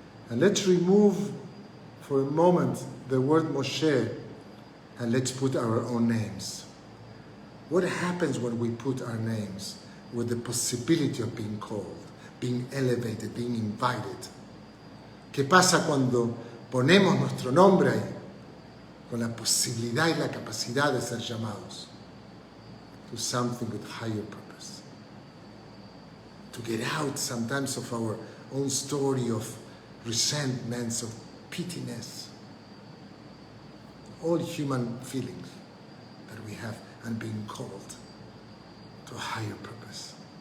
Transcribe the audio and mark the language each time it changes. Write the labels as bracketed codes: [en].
[en] And let's remove for a moment the word Moshe and let's put our own names. What happens when we put our names with the possibility of being called, being elevated, being invited? [es] ¿Qué pasa cuando ponemos nuestro nombre ahí con la posibilidad y la capacidad de ser llamados [en] to something with higher purpose? To get out sometimes of our own story of resentments, of pittiness, all human feelings that we have and being called to a higher purpose.